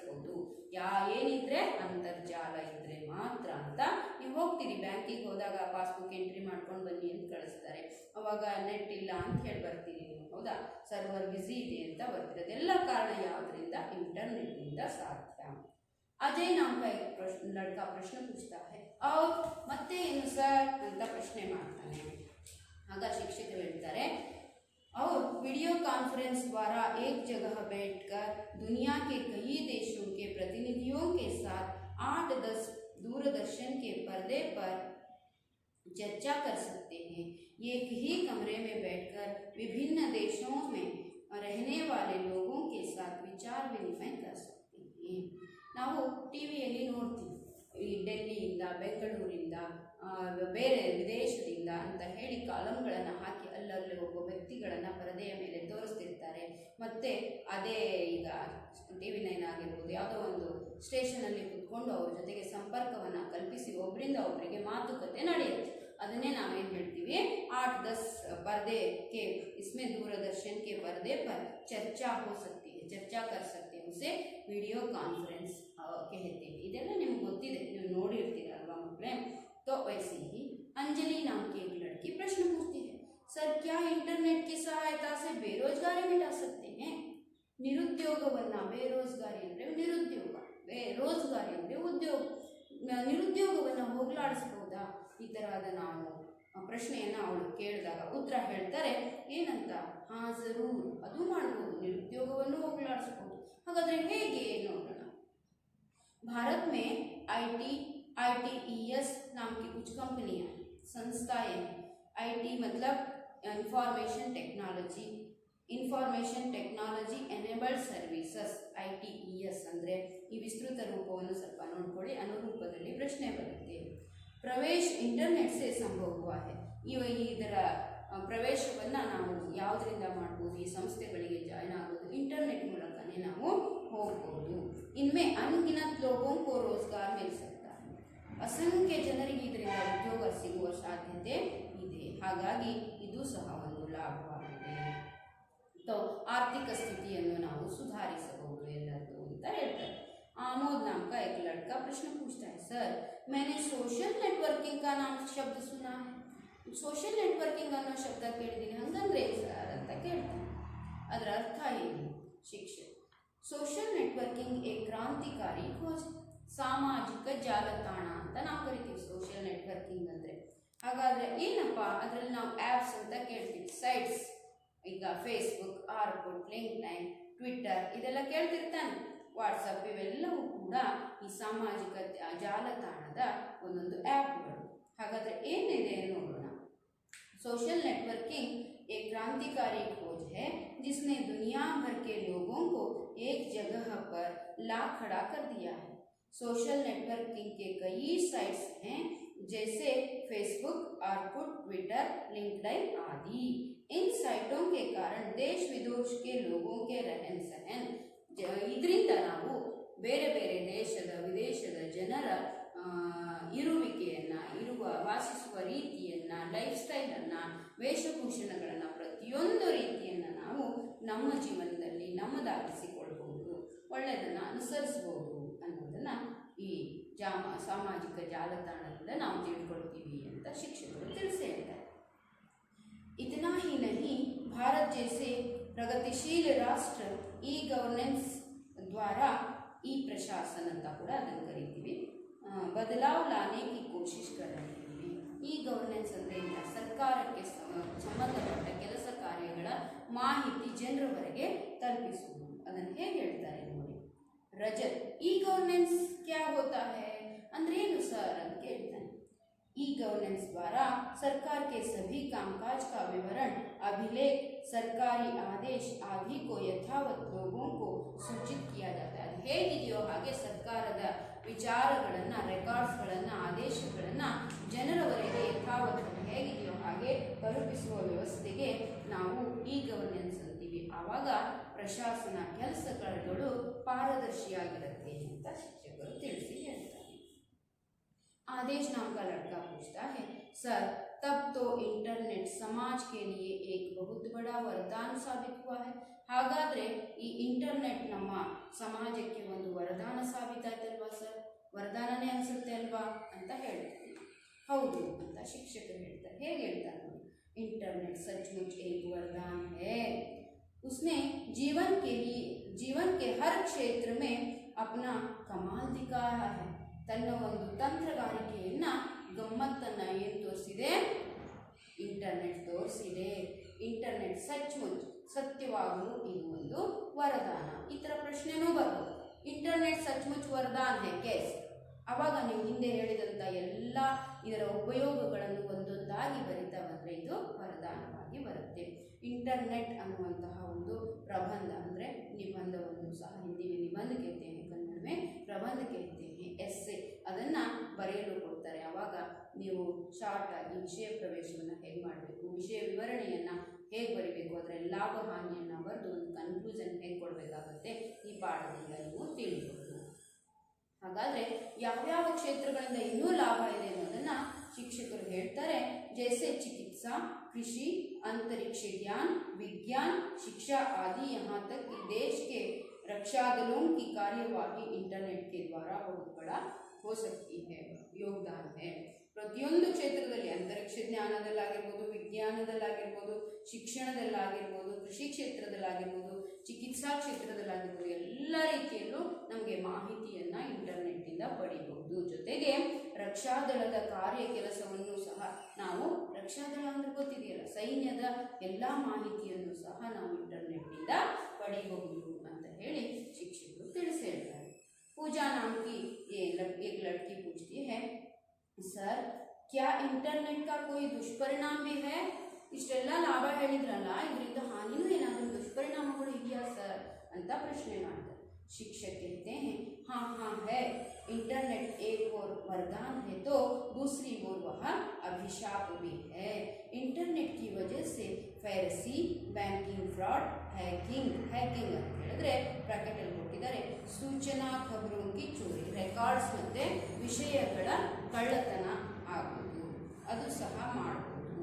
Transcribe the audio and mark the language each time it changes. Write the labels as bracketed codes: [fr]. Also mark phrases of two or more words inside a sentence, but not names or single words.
[kn] ಏನಿದ್ರೆ ಅಂತರ್ಜಾಲ ಇದ್ರೆ ಮಾತ್ರ ಅಂತ ನೀವು ಹೋಗ್ತೀರಿ ಬ್ಯಾಂಕಿಗೆ ಹೋದಾಗ ಪಾಸ್ಬುಕ್ ಎಂಟ್ರಿ ಮಾಡ್ಕೊಂಡು ಬನ್ನಿ ಅಂತ ಕಳಿಸ್ತಾರೆ. ಅವಾಗ ನೆಟ್ ಇಲ್ಲ ಅಂತ ಹೇಳಿ ಬರ್ತೀರಿ ನೀವು, ಹೌದಾ, ಸರ್ವರ್ ಬ್ಯುಸಿ ಇದೆ ಅಂತ ಬರ್ತೀರಿ. ಅದೆಲ್ಲ ಕಾರಣ ಯಾವುದರಿಂದ? ಇಂಟರ್ನೆಟ್ನಿಂದ ಸಾಧ್ಯ. ಅಜಯ್ [hi] नाम का एक लड़का प्रश्न पूछता है और [kn] ಮತ್ತೆ ಏನು ಸರ್ ಅಂತ ಪ್ರಶ್ನೆ ಮಾಡ್ತಾನೆ. ಆಗ ಶಿಕ್ಷಕರು ಹೇಳ್ತಾರೆ, [hi] और [en] video conference [hi] द्वारा एक जगह बैठकर दुनिया के कई देशों के प्रतिनिधियों के साथ 8-10 दूरदर्शन के पर्दे पर चर्चा कर सकते हैं। एक ही कमरे में बैठकर विभिन्न देशों में रहने वाले लोगों के साथ विचार विनिमय कर सकते हैं। [kn] ನಾವು ಟಿವಿಯಲ್ಲಿ ನೋಡ್ತೀವಿ, ಈ ಡೆಲ್ಲಿಯಿಂದ, ಬೆಂಗಳೂರಿಂದ, ಬೇರೆ ವಿದೇಶದಿಂದ ಅಂತ ಹೇಳಿ ಕಾಲಮ್ಗಳನ್ನು ಹಾಕಿ ಅಲ್ಲಲ್ಲಿ ಒಬ್ಬ ವ್ಯಕ್ತಿಗಳನ್ನು ಪರದೆಯ ಮೇಲೆ ತೋರಿಸ್ತಿರ್ತಾರೆ. ಮತ್ತು ಅದೇ ಈಗ TV9 ಆಗಿರ್ಬೋದು, ಯಾವುದೋ ಒಂದು ಸ್ಟೇಷನಲ್ಲಿ ಕುತ್ಕೊಂಡು ಅವ್ರ ಜೊತೆಗೆ ಸಂಪರ್ಕವನ್ನು ಕಲ್ಪಿಸಿ ಒಬ್ಬರಿಂದ ಒಬ್ಬರಿಗೆ ಮಾತುಕತೆ ನಡೆಯುತ್ತೆ. ಅದನ್ನೇ ನಾವೇನು ಹೇಳ್ತೀವಿ, [hi] 8-10 पर्दे के, इसमें दूरदर्शन के पर्दे पर चर्चा हो सकती है, चर्चा कर सकते हैं, उसे [en] video conference [hi] कहते हैं. [kn] ಇದೆಲ್ಲ ನಿಮ್ಗೆ ಗೊತ್ತಿದೆ, ನೀವು ನೋಡಿರ್ತೀರಲ್ವಾ ಮಕ್ಕಳೇ. [hi] तो वैसे ही अंजलि नाम की एक लड़की प्रश्न पूछती है, सर क्या इंटरनेट की सहायता से बेरोजगारी मिटा सकते हैं? [kn] ನಿರುದ್ಯೋಗವನ್ನ, ಬೇರೋಜ್ಗಾರಿ ಅಂದರೆ ನಿರುದ್ಯೋಗ, ರೋಜ್ಗಾರಿ ಅಂದರೆ ಉದ್ಯೋಗ, ನಿರುದ್ಯೋಗವನ್ನು ಹೋಗಲಾಡಿಸ್ಬೋದಾ? ಈ ಥರದ ನಾವು ಪ್ರಶ್ನೆಯನ್ನು ಅವಳು ಕೇಳಿದಾಗ ಉತ್ತರ ಹೇಳ್ತಾರೆ ಏನಂತ, [hi] हाँ ज़रूर, [kn] ಅದು ಮಾಡ್ಬೋದು, ನಿರುದ್ಯೋಗವನ್ನು ಹೋಗಲಾಡಿಸ್ಬೋದು. ಹಾಗಾದರೆ ಹೇಗೆ ನೋಡೋಣ. [hi] भारत में ITES नाम की कुछ कंपनियां, संस्थाएं हैं. IT मतलब [en] information technology enabled services, [kn] ITES ಅಂದರೆ ಈ ವಿಸ್ತೃತ ರೂಪವನ್ನು ಸ್ವಲ್ಪ ನೋಡ್ಕೊಳ್ಳಿ, ಅನುರೂಪದಲ್ಲಿ ಪ್ರಶ್ನೆ ಬರುತ್ತೆ. [hi] प्रवेश इंटरनेट से संभव हुआ है, [kn] ಇದರ ಪ್ರವೇಶವನ್ನು ನಾವು ಯಾವುದರಿಂದ ಮಾಡ್ಬೋದು? ಈ ಸಂಸ್ಥೆಗಳಿಗೆ ಜಾಯ್ನ್ ಆಗೋದು ಇಂಟರ್ನೆಟ್ ಮೂಲಕನೇ ನಾವು ಹೋಗ್ಬೋದು. [hi] इनमें अनगिनत लोगों को रोज़गार मिल सकता है, [kn] ಅಸಂಖ್ಯ ಜನರಿಗೆ ಇದರಿಂದ ಉದ್ಯೋಗ ಸಿಗುವ ಸಾಧ್ಯತೆ ಇದೆ. ಹಾಗಾಗಿ ಇದು ಸಹ ಒಂದು ಲಾಭವಾಗಿದೆ. ಆರ್ಥಿಕ ಸ್ಥಿತಿಯನ್ನು ನಾವು ಸುಧಾರಿಸಬಹುದು ಎಲ್ಲರೂ ಅಂತ ಹೇಳ್ತಾರೆ. [hi] आमोद नाम का एक लड़का प्रश्न पूछता है, सर मैंने [en] social networking [hi] का नाम शब्द सुना है, [en] social networking [kn] ಅನ್ನೋ ಶಬ್ದ ಕೇಳಿದ್ದೀನಿ, ಹಂಗಂದ್ರೆ ಸರ್ ಅಂತ ಕೇಳ್ತಾನೆ. ಅದರ ಅರ್ಥ ಏನು? ಶಿಕ್ಷೆ. [en] social networking [hi] ए क्रांतिकारी खोज, [kn] ಸಾಮಾಜಿಕ ಜಾಲತಾಣ ಅಂತ ನಾವು ಕರಿತೀವಿ [en] social networking [kn] ಅಂದರೆ. ಹಾಗಾದರೆ ಏನಪ್ಪ? ಅದರಲ್ಲಿ ನಾವು ಆ್ಯಪ್ಸ್ ಅಂತ ಕೇಳ್ತೀವಿ, ಸೈಟ್ಸ್, ಈಗ ಫೇಸ್ಬುಕ್, ಆರ್ಕುಟ್, ಲಿಂಕ್ಡ್ಇನ್, ಟ್ವಿಟ್ಟರ್ ಇದೆಲ್ಲ ಕೇಳ್ತಿರ್ತಾನೆ, ವಾಟ್ಸಪ್, ಇವೆಲ್ಲವೂ ಕೂಡ ಈ ಸಾಮಾಜಿಕ ಜಾಲತಾಣದ ಒಂದೊಂದು ಆ್ಯಪ್ಗಳು. ಹಾಗಾದರೆ ಏನಿದೆ ನೋಡೋಣ. [en] social networking [hi] एक क्रांतिकारी खोज है जिसने दुनिया भर के लोगों को एक जगह पर ला खड़ा कर दिया है. [en] social networking [hi] के कई साइट्स हैं जैसे फेसबुक, आर्कुट, ट्विटर, लिंक्डइन आदि. इन साइटों के कारण देश विदेश के लोगों के रहन सहन, [kn] ಇದರಿಂದ ನಾವು ಬೇರೆ ಬೇರೆ ದೇಶದ ವಿದೇಶದ ಜನರ ಇರುವಿಕೆಯನ್ನು, ವಾಸಿಸುವ ರೀತಿಯನ್ನು, ಲೈಫ್ ಸ್ಟೈಲನ್ನು, ವೇಷಭೂಷಣಗಳನ್ನು, ಪ್ರತಿಯೊಂದು ರೀತಿಯನ್ನು ನಾವು ನಮ್ಮ ಜೀವನದಲ್ಲಿ ನಮ್ಮದಾಗಿಸಿಕೊಳ್ಬಹುದು, ಒಳ್ಳೆಯದನ್ನು ಅನುಸರಿಸಬಹುದು ಅನ್ನೋದನ್ನು ಈ ಸಾಮಾಜಿಕ ಜಾಲತಾಣದಿಂದ ನಾವು ತಿಳ್ಕೊಳ್ತೀವಿ ಅಂತ ಶಿಕ್ಷಕರು ತಿಳಿಸಿ ಹೇಳ್ತಾರೆ. [hi] इतना ही नहीं, भारत जैसे प्रगतिशील राष्ट्र [en] e governance [hi] द्वारा, ई प्रशासन [kn] ಅಂತ ಕೂಡ ಅದನ್ನು ಕರಿತೀವಿ, [hi] बदलाव लाने की कोशिश कर रहे हैं. [en] e governance [kn] ಅಂದರೆ ಇಲ್ಲ, ಸರ್ಕಾರಕ್ಕೆ ಸಂಬಂಧಪಟ್ಟ ಕೆಲಸ ಕಾರ್ಯಗಳ ಮಾಹಿತಿ ಜನರವರೆಗೆ ತಲುಪಿಸುವುದು. ಅದನ್ನು ಹೇಗೆ ಹೇಳ್ತಾರೆ ನೋಡಿ. ರಜತ್, [en] e governance [hi] क्या होता है [kn] ಅಂದ್ರೆ ಏನು ಸರ್ ಅಂತ ಕೇಳ್ತಾನೆ. [en] e governance [hi] द्वारा सरकार के सभी कामकाज का विवरण, अभिलेख, सरकारी आदेश आदि को यथावत लोगों को सूचित किया जाता है. [kn] ಹೇಗಿದೆಯೋ ಹಾಗೆ ಸರ್ಕಾರದ ವಿಚಾರಗಳನ್ನು, ರೆಕಾರ್ಡ್ಸ್ಗಳನ್ನು, ಆದೇಶಗಳನ್ನು ಜನರವರೆಗೆ ಯಥಾವತ್ ಹೇಗಿದೆಯೋ ಹಾಗೆ ತಲುಪಿಸುವ ವ್ಯವಸ್ಥೆಗೆ ನಾವು [en] e governance [kn] ಅಂತೀವಿ. ಆವಾಗ ಪ್ರಶಾಸನ ಕೆಲಸಗಳು ಪಾರದರ್ಶಿಯಾಗಿರುತ್ತೆ ಅಂತ ಶಿಕ್ಷಕರು ತಿಳಿಸಿ ಹೇಳ್ತಾರೆ. [hi] आदेश नाम का लड़का पूछता है, सर तब तो इंटरनेट समाज के लिए एक बहुत बड़ा वरदान साबित हुआ है. [kn] ಹಾಗಾದರೆ ಈ ಇಂಟರ್ನೆಟ್ ನಮ್ಮ ಸಮಾಜಕ್ಕೆ ಒಂದು ವರದಾನ ಸಾಬೀತಾಯ್ತಲ್ವಾ ಸರ್? ವರದಾನನೇ ಅನಿಸುತ್ತೆ ಅಲ್ವಾ ಅಂತ ಹೇಳ್ತೀನಿ. ಹೌದು ಅಂತ ಶಿಕ್ಷಕರು ಹೇಳ್ತಾರೆ. ಹೇಗೆ ಹೇಳ್ತಾರೆ ನೋಡಿ, [hi] इंटरनेट सचमुच एक वरदान है, उसने जीवन के हर क्षेत्र में अपना कमाल दिखाया है. [kn] ತನ್ನ ಒಂದು ತಂತ್ರಗಾರಿಕೆಯನ್ನ ಗಮ್ಮತ್ತನ್ನ ಏನು ತೋರಿಸಿದೆ, ಇಂಟರ್ನೆಟ್ ತೋರಿಸಿದೆ. ಇಂಟರ್ನೆಟ್ ಸಚ್ಮುಚ್ ಸತ್ಯವಾಗಲು ಇದು ಒಂದು ವರದಾನ. ಈ ಥರ ಪ್ರಶ್ನೆನೂ ಬರ್ಬೋದು. [hi] इंटरनेट सचमुच वरदान है कैसे, [kn] ಆವಾಗ ನೀವು ಹಿಂದೆ ಹೇಳಿದಂಥ ಎಲ್ಲ ಇದರ ಉಪಯೋಗಗಳನ್ನು ಒಂದೊಂದಾಗಿ ಬರಿತಾ ಬಂದರೆ ಇದು ವರದಾನವಾಗಿ ಬರುತ್ತೆ. ಇಂಟರ್ನೆಟ್ ಅನ್ನುವಂತಹ ಒಂದು ಪ್ರಬಂಧ ಅಂದರೆ ನಿಬಂಧವನ್ನು ಸಹ ಹಿಂದಿ ನಿಬಂಧ [hi] कहते हैं, [kn] ಕನ್ನಡ में ಪ್ರಬಂಧ [hi] कहते हैं, [kn] ಎಸ್ಸೆ ಅದನ್ನು ಬರೆಯಲು ಕೊಡ್ತಾರೆ. ಆವಾಗ ನೀವು ಶಾರ್ಟ್ ಆಗಿ ವಿಷಯ ಪ್ರವೇಶವನ್ನು ಹೇಗೆ ಮಾಡಬೇಕು, ವಿಷಯ ವಿವರಣೆಯನ್ನು ಹೇಗೆ ಬರೀಬೇಕು, ಅದರ ಲಾಭ ಹಾನಿಯನ್ನು ಬರೆದು ಒಂದು ಕನ್ಕ್ಲೂಷನ್ ಹೇಗೆ ಕೊಡಬೇಕಾಗುತ್ತೆ, ಈ ಪಾಠದಿಂದ ನೀವು ತಿಳಿಬಹುದು. ಹಾಗಾದರೆ ಯಾವ್ಯಾವ ಕ್ಷೇತ್ರಗಳಿಂದ ಇನ್ನೂ ಲಾಭ ಇದೆ ಅನ್ನೋದನ್ನು ಶಿಕ್ಷಕರು ಹೇಳ್ತಾರೆ. [hi] जैसे चिकित्सा, कृषि, अंतरिक्ष ज्ञान, विज्ञान, शिक्षा आदि, यहाँ तक कि देश के रक्षा दलों की कार्यवाही इंटरनेट के द्वारा बहुत बड़ा हो सकती है, योगदान है. [kn] ಪ್ರತಿಯೊಂದು ಕ್ಷೇತ್ರದಲ್ಲಿ, ಅಂತರಿಕ್ಷ ಜ್ಞಾನದಲ್ಲಾಗಿರ್ಬೋದು, ವಿಜ್ಞಾನದಲ್ಲಾಗಿರ್ಬೋದು, ಶಿಕ್ಷಣದಲ್ಲಾಗಿರ್ಬೋದು, ಕೃಷಿ ಕ್ಷೇತ್ರದಲ್ಲಾಗಿರ್ಬೋದು, ಚಿಕಿತ್ಸಾ ಕ್ಷೇತ್ರದಲ್ಲಾಗಿರ್ಬೋದು, ಎಲ್ಲ ರೀತಿಯಲ್ಲೂ ನಮಗೆ ಮಾಹಿತಿಯನ್ನು ಇಂಟರ್ನೆಟ್ಟಿಂದ ಪಡಿಬಹುದು. ಜೊತೆಗೆ ರಕ್ಷಾದಳದ ಕಾರ್ಯ ಕೆಲಸವನ್ನು ಸಹ ನಾವು, ರಕ್ಷಾದಳ ಅಂದರೆ ಗೊತ್ತಿದೆಯಲ್ಲ, ಸೈನ್ಯದ ಎಲ್ಲ ಮಾಹಿತಿಯನ್ನು ಸಹ ನಾವು ಇಂಟರ್ನೆಟ್ಟಿಂದ ಪಡಿಬಹುದು ಅಂತ ಹೇಳಿ ಶಿಕ್ಷಕರು ತಿಳಿಸಿ ಹೇಳ್ತಾರೆ. [hi] ಪೂಜಾ नाम की एक लड़की पूछती है, सर क्या इंटरनेट का कोई दुष्परिणाम भी है? [kn] ಇಷ್ಟೆಲ್ಲ ಲಾಭ ಹೇಳಿದ್ರಲ್ಲ, ಇದರಿಂದ ಹಾನಿನೂ ಏನಾದರೂ ದುಷ್ಪರಿಣಾಮಗಳು ಇದೆಯಾ ಸರ್ ಅಂತ ಪ್ರಶ್ನೆ ಮಾಡ್ತಾರೆ. [hi] शिक्षक कहते हैं, हाँ हाँ है. इंटरनेट एक और वरदान है तो दूसरी ओर वह अभिशाप भी है. इंटरनेट की वजह से [kn] ಫೈರಸಿ, [en] banking fraud, [kn] ಹ್ಯಾಕಿಂಗ್ ಅಂತ ಹೇಳಿದ್ರೆ ಬ್ರಾಕೆಟಲ್ಲಿ ಕೊಟ್ಟಿದ್ದಾರೆ, [hi] सूचना खबरों की चोरी, [kn] ರೆಕಾರ್ಡ್ಸ್ ಮತ್ತು ವಿಷಯಗಳ ಕಳ್ಳತನ ಆಗುವುದು, ಅದು ಸಹ ಮಾಡಬಹುದು.